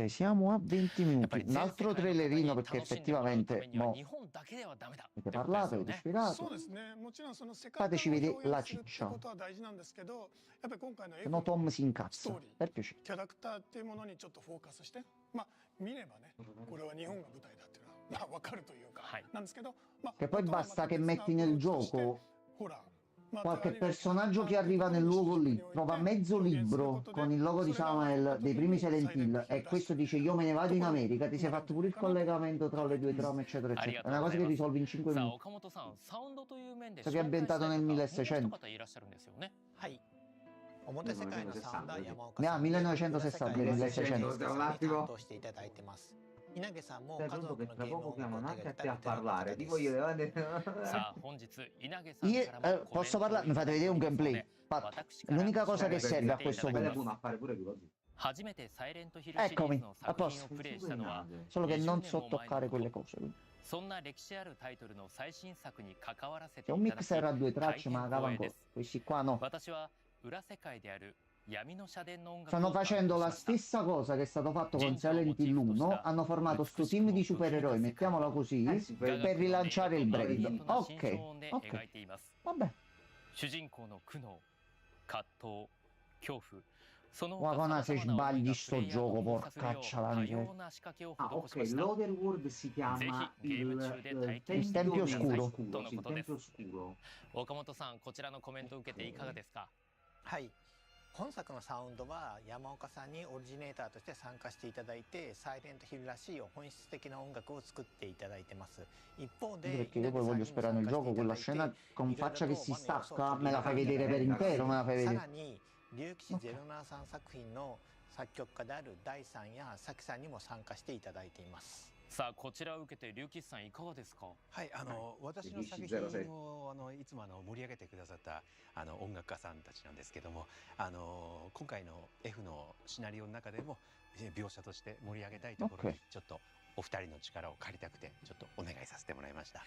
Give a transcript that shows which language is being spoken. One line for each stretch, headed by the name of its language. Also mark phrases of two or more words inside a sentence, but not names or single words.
Italian: Ok, siamo a 20
Japanese: やっぱり
Italian: minuti. Un
Japanese: 全世
Italian: altro
Japanese: 界の方に
Italian: trailerino
Japanese: 楽
Italian: perché
Japanese: しんでもらうため
Italian: effettivamente
Japanese: には
Italian: mo
Japanese: 日本だけではダメだって
Italian: avete
Japanese: ことです
Italian: parlato,
Japanese: よ
Italian: avete
Japanese: ね。
Italian: spiegato.
Japanese: そうですね。もちろんその世界観を
Italian: Fateci vedere
Japanese: 表
Italian: la
Japanese: 現するって
Italian: ciccia.
Japanese: ことは大事なんですけど、やっぱり今回の
Italian: Se no Tom si incazza. Story. Per piacere.
Japanese: キャラクターっていうものにちょっとフォーカスして、見ればね、これは日本が舞台だっていうのは分かるというか、はい。なんですけど、
Italian: Che poi basta che metti nel gioco
Japanese: ホラー。
Italian: qualche personaggio che arriva nel luogo lì, trova mezzo libro con il logo di Samuel dei primi Silent Hill e questo dice io me ne vado in America, ti sei fatto pure il collegamento tra le due trame eccetera eccetera, è una cosa che risolvi in 5
Japanese: さあ、
Italian: minuti.
Japanese: 岡本さん、サウンドという面で
Italian: So che è ambientato nel 1600.
Japanese: もう一方いらっしゃるんですよね。はい。表世界のサウンドは山岡ね、さんで、
Italian: 1960 1600.
Japanese: 担当していただいてます。稲毛さんも数多くのゲームを手掛けたベテランの方です。さあ本日稲毛さんからも
Italian: Posso parlare? Mi fate vedere un gameplay? L'unica cosa che serve a questo punto.
Japanese: 初めてサイレントヒルシリーズ
Italian: Eccomi,
Japanese: の
Italian: a
Japanese: 作品
Italian: posto.
Japanese: をプレイしたのは
Italian: Solo che non
Japanese: 20
Italian: so
Japanese: 年も前
Italian: toccare
Japanese: のこと
Italian: quelle cose.
Japanese: そんな歴史あるタイトルの最新作に関わらせて
Italian: C'è
Japanese: い
Italian: un
Japanese: ただき
Italian: mixer a due
Japanese: 大
Italian: tracce,
Japanese: 変
Italian: ma cava
Japanese: 光栄で
Italian: ancora.
Japanese: す。
Italian: Questi qua no.
Japanese: 私は裏世界である闇の社殿の音楽
Italian: Stanno
Japanese: を担
Italian: facendo
Japanese: 当
Italian: la
Japanese: しました。
Italian: stessa cosa che è stato fatto con Silent Hill 1. Hanno formato sto team di supereroi, mettiamola così, per rilanciare il brand. Ok, ok.
Japanese: 描いています。
Italian: Vabbè.
Japanese: 主人公の苦悩、葛藤、恐怖、その
Italian: Guarda
Japanese: 他
Italian: se
Japanese: 様々な思い
Italian: sbagli
Japanese: が
Italian: sto
Japanese: プレイヤー
Italian: gioco,
Japanese: を動かすよう
Italian: porcaccia la
Japanese: 多
Italian: miseria.
Japanese: 様な仕掛けを
Italian: Ah,
Japanese: 施し
Italian: ok,
Japanese: ました。
Italian: l'Other World si chiama Il Tempio Oscuro. Sì, il Tempio Oscuro.
Japanese: 岡本さん、こちらのコメントを受けていかがですか？はい。本作のサウンドは山岡さんにオリジネーターとして参加していただいて、サイレントヒルらしい本質的な音楽を作っていただいてます。一方で
Italian: Perché io poi voglio sperare nel gioco quella scena con faccia che si stacca, me la fai vedere per intero, me la fai
Japanese: さ
Italian: vedere.
Japanese: らに竜騎士073作品の作曲家である大さんやさきさんにも参加していただいています。さあ、こちらを受けて龍騎士さんいかがですか？はい、私の作品をいつも盛り上げてくださった音楽家さんたちなんですけども、今回の F のシナリオの中でも描写として盛り上げたいところにちょっとお二人の力を借りたくてちょっとお願いさせてもらいました。